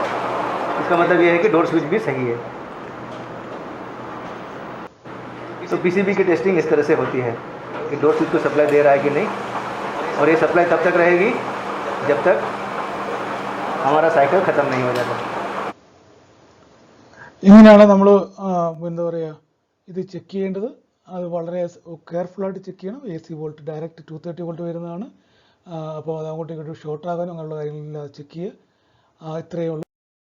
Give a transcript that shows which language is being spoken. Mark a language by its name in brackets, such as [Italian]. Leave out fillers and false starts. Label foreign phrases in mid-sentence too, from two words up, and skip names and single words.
[Hindi] इसका मतलब ये है कि [English] door switch [Hindi] भी सही है. तो पीसीबी की टेस्टिंग इस तरह से होती है कि [English] door switch [Hindi] को सप्लाई दे रहा है कि नहीं. और ये सप्लाई तब तक रहेगी जब तक हमारा साइकिल ख़त्म नहीं हो जाता. [Malayalam] ഇങ്ങനെയാണ് നമ്മൾ എന്താ പറയുക ഇത് ചെക്ക് ചെയ്യേണ്ടത്. അത് വളരെ കെയർഫുള്ളായിട്ട് ചെക്ക് ചെയ്യണം. [English] AC volt direct 230 volt [Malayalam] വരുന്നതാണ്. അപ്പോൾ അത് അങ്ങോട്ടും ഇങ്ങോട്ടും ഷോർട്ട് ആകാനും അങ്ങനെയുള്ള കാര്യങ്ങളില്ലാതെ ചെക്ക് ചെയ്യുക. ഇത്രയേ ഉള്ളൂ.